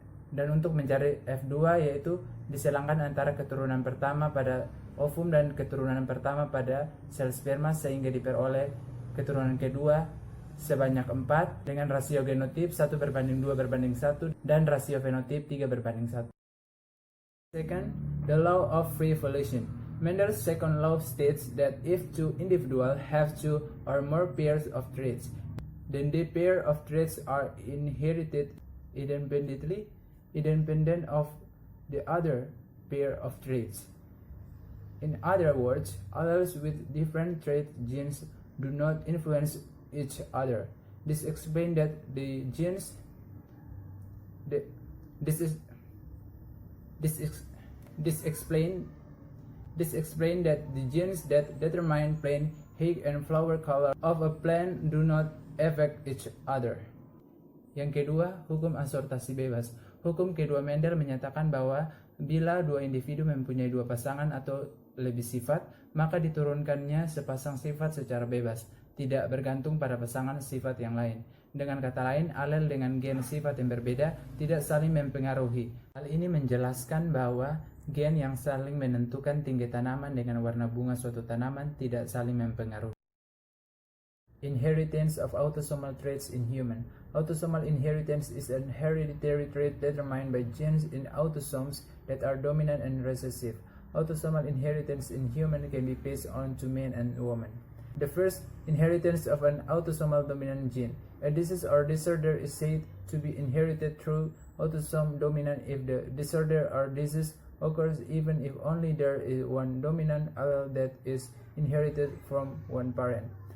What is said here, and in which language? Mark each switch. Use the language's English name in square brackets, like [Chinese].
[Indonesian] dan untuk mencari F2 yaitu diselangkan antara keturunan pertama pada ovum dan keturunan pertama pada sel sperma sehingga diperoleh keturunan kedua sebanyak 4 dengan rasio genotip 1:2:1 dan rasio fenotip 3:1. [English] Second, the Law of Free Fallation. Mendel's second law states that if two individuals have two or more pairs of traits, then the pair of traits are inherited independent of the other pair of traits. In other words, alleles with different trait genes do not influence each other. This explains that the genes that determine plant height and flower color of a plant do not affect each other. [Indonesian] Yang kedua, hukum asortasi bebas. Hukum kedua Mendel menyatakan bahwa bila dua individu mempunyai dua pasangan atau lebih sifat, maka diturunkannya sepasang sifat secara bebas, tidak bergantung pada pasangan sifat yang lain. Dengan kata lain, alel dengan gen sifat yang berbeda tidak saling mempengaruhi. Hal ini menjelaskan bahwa gen yang saling menentukan tinggi tanaman dengan warna bunga suatu tanaman tidak saling mempengaruhi. [English] Inheritance of autosomal traits in human. Autosomal inheritance is an hereditary trait determined by genes in autosomes that are dominant and recessive. Autosomal inheritance in human can be passed on to men and women. The first, inheritance of an autosomal dominant gene. A disease or disorder is said to be inherited through autosome dominant if the disorder or disease occurs even if only there is one dominant allele that is inherited from one parent.